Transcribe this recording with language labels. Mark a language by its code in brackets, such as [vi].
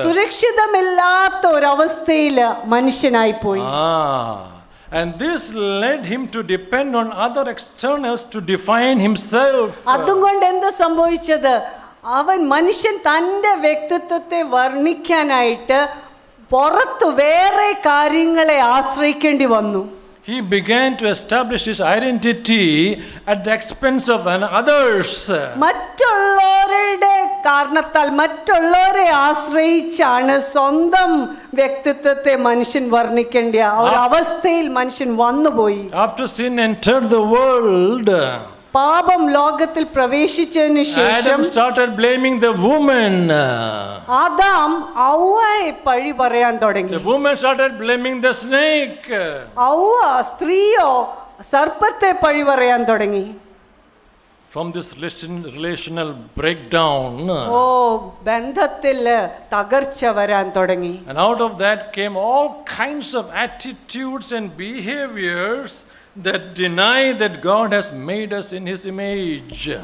[ml] സുരക്ഷിതമില്ലാത്ത ഒരവസ്ഥയില് മനുഷ്യനായി പോയി. [en] And this led him to depend on other externals to define himself. [ml] അതുകൊണ്ട് എന്താ സംഭവിച്ചത്? മനുഷ്യൻ തൻ്റെ വ്യക്തിത്വത്തെ വർണ്ണിക്കാനായിട്ട് പുറത്തു വേറെ കാര്യങ്ങളെ ആശ്രയിക്കേണ്ടി വന്നു. [en] He began to establish his identity at the expense of others. [ml] മറ്റുള്ളവരുടെ കാരണത്താൽ മറ്റുള്ളവരെ ആശ്രയിച്ചാണ് സ്വന്തം വ്യക്തിത്വത്തെ മനുഷ്യൻ വർണ്ണിക്കേണ്ട ഒരു അവസ്ഥയിൽ മനുഷ്യൻ വന്നുപോയി. [en] After sin entered the world, [ml] പാപം ലോകത്തിൽ പ്രവേശിച്ചതിന് ശേഷം [en] Adam started blaming the woman. [ml] Adam ഔവയെ പഴി പറയാൻ തുടങ്ങി. [en] The woman started blaming the snake. [ml] ഔവ സ്ത്രീയോ സർപ്പത്തെ പഴി പറയാൻ തുടങ്ങി. [en] From this relational breakdown, [ml] ബന്ധത്തിൽ തകർച്ച വരാൻ തുടങ്ങി. [en] and out of that came all kinds of attitudes and behaviors that deny that God has made us in His image.